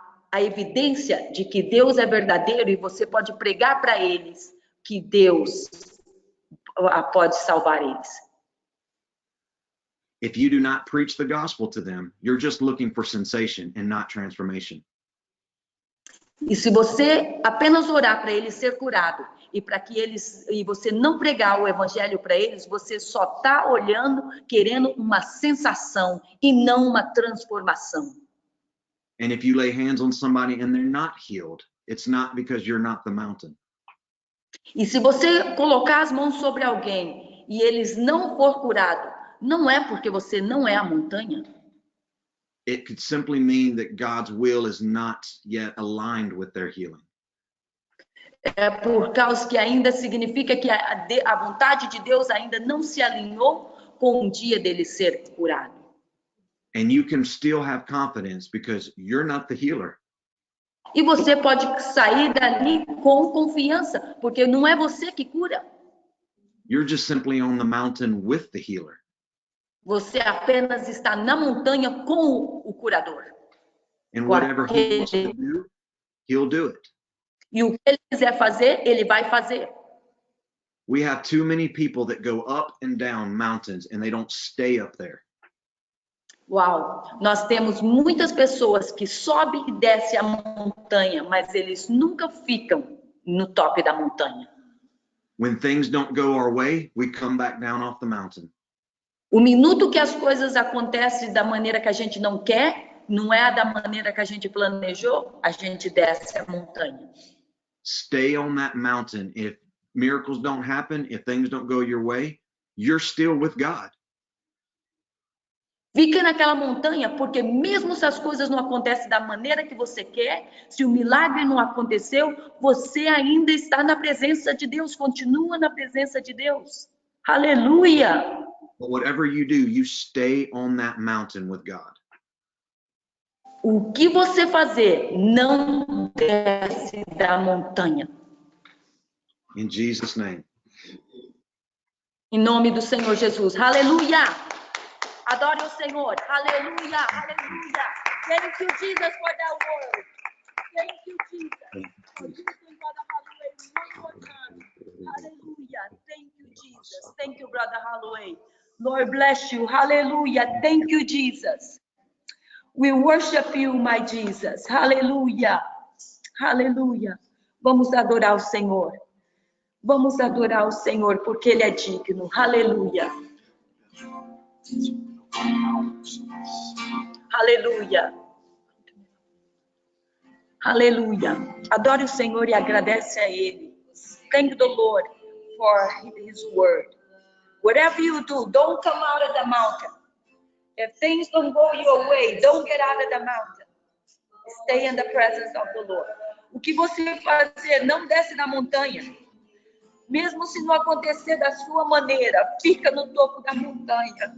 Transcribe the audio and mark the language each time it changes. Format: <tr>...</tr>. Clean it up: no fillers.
<pt>a evidência de que Deus é verdadeiro e você pode pregar para eles que Deus pode salvar eles.</pt> <en>If you do not preach the gospel to them, you're just looking for sensation and not transformation.</en> <pt>E se você apenas orar para eles ser curado e para que eles e você não pregar o evangelho para eles, você só está olhando, querendo uma sensação e não uma transformação.</pt> <en>And if you lay hands on somebody and they're not healed, it's not because you're not the mountain.</en> <pt>E se você colocar as mãos sobre alguém e eles não for curado, não é porque você não é a montanha.</pt> <en>It could simply mean that God's will is not yet aligned with their healing.</en> <pt>É por causa que ainda significa que a vontade de Deus ainda não se alinhou com o dia dele ser curado.</pt> <en>And you can still have confidence because you're not the healer.</en> <pt>E você pode sair dali com confiança, porque não é você que cura.</pt> <en>You're just simply on the mountain with the healer.</en> <pt>Você apenas está na montanha com o curador.</pt> <en>And whatever he wants to do, he'll do it.</en> <pt>E o que ele quiser fazer, ele vai fazer.</pt> <en>We have too many people that go up and down mountains and they don't stay up there.</en> <pt>Uau! Nós temos muitas pessoas que sobem e descem a montanha, mas eles nunca ficam no topo da montanha.</pt> <en>When things don't go our way, we come back down off the mountain.</en> <pt>O minuto que as coisas acontecem da maneira que a gente não quer, não é da maneira que a gente planejou, a gente desce a montanha.</pt> <en>Stay on that mountain. If miracles don't happen, if things don't go your way, you're still with God.</en> <pt>Fica naquela montanha, porque mesmo se as coisas não acontecem da maneira que você quer, se o milagre não aconteceu, você ainda está na presença de Deus, continua na presença de Deus. Aleluia!</pt> <en>But whatever you do, you stay on that mountain with God.</en> <pt>O que você fazer, não desce da montanha.</pt> <en>In Jesus' name.</en> <pt>Em nome do Senhor Jesus. Aleluia! Adore o Senhor. Aleluia! Aleluia!</pt> <en>Thank you, Jesus, for that word. Thank you, Jesus. For using Brother Holloway one more time. Hallelujah. Thank you, Jesus. Thank you, Brother Holloway. Lord bless you. Hallelujah. Thank you, Jesus. We worship you, my Jesus. Hallelujah. Hallelujah.</en> <pt>Vamos adorar o Senhor. Vamos adorar o Senhor, porque Ele é digno. Aleluia. Aleluia. Aleluia. Adore o Senhor e agradece a Ele.</pt> <en>Thank the Lord for His word. Whatever you do, don't come out of the mountain. If things don't go your way, don't get out of the mountain. Stay in the presence of the Lord.</en> <pt>O que você fazer, não desce da montanha. Mesmo se não acontecer da sua maneira, fica no topo da montanha.</pt>